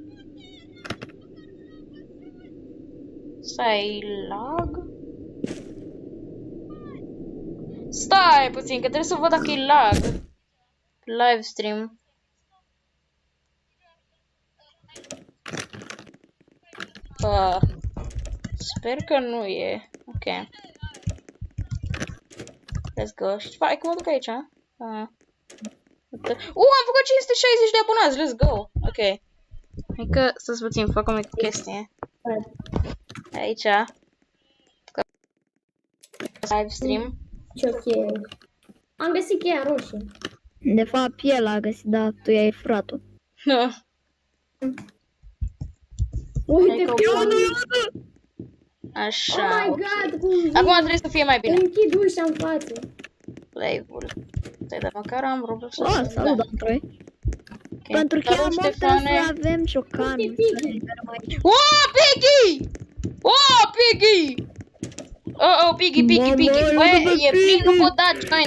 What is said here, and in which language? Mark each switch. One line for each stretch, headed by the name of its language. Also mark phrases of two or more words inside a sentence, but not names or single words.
Romanian: Stai, lag? Stai puțin, că trebuie să văd dacă e lag.
English: Live stream.
Romanian: Sper că nu e. Ok.
English: Let's go.
Romanian: Și hai că mă duc aici, am făcut 560 de abonați,
English: let's go.
Romanian: Ok. Hai că, stați puțin, fac o mică chestie. Aici.
English: live stream.
Romanian: Ce cheie. Am găsit cheia roșie. De fapt, el a găsit, dar tu i-ai furat-o. Uite Hai că pe bun. Oh Așa,
English: my
Romanian: ok.
English: god,
Romanian: cum Acum trebuie să fie mai bine. închid ușa în față. Live-ul. Stai, dar măcar am Roblox. Oh, salut, Andrei. Ok. Pentru că Salut, am Ștefane. să avem ciocanul. Oh, Piggy! Oh, Piggy! Oh, Piggy. Bă, e plin, nu pot da join.